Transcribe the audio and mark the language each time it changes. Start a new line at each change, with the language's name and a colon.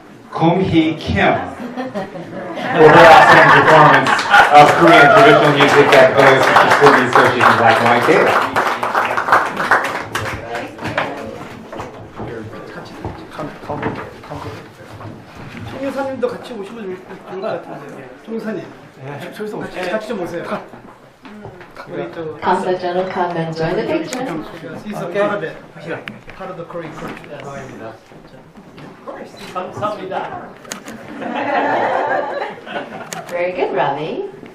English: Kumhee Kim for her outstanding performance of Korean traditional music at the Vallejo Sister City Association Black and White Gala.
Korean: 총사님도 같이 오시면 좋을 것 같은데요. 총사님, 저기서 같이 좀 오세요. 우리 또
English: Council General come and join the picture. He's a part of it. Part of the Korean culture.
Korean: 감사합니다.
English: Very good, Ravi.